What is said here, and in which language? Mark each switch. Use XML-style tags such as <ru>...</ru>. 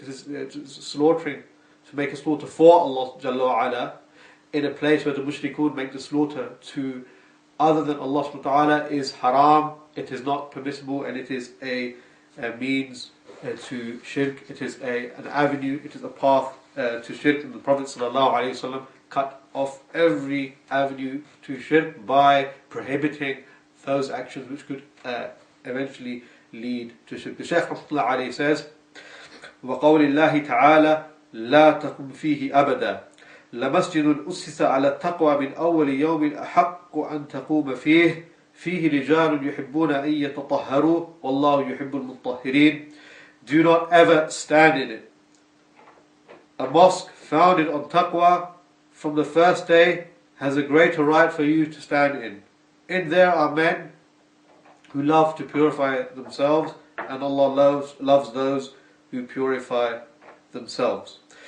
<en>This is slaughtering, to make a slaughter for Allah Jalla wa Ala in a place where the mushrikun make the slaughter to other than Allah subhanahu wa ta'ala is haram, it is not permissible, and it is a means to shirk. It is an avenue, it is a path to shirk, and the Prophet ﷺ cut off every avenue to shirk by prohibiting those actions which could eventually lead to shirk. The Shaykh Rahmatullah alayhi says,</en> <ar>وَقَوْلِ اللَّهِ تَعَالَى لَا تَقُمْ فِيهِ أَبَدًا لَمَسْجِدٌ أُسِّسَ عَلَى التَّقْوَى مِنْ أَوَّلِ يَوْمٍ أَحَقُّ أَنْ تَقُومَ فِيهِ رِجَالٌ يُحِبُّونَ أَنْ يَتَطَهَّرُوا وَاللَّهُ يُحِبُّ الْمُطَّهِّرِينَ.</ar> <en>Do not ever stand in it. A mosque founded on taqwa from the first day has a greater right for you to stand in. In there are men who love to purify themselves, and Allah loves those who purify themselves.</en>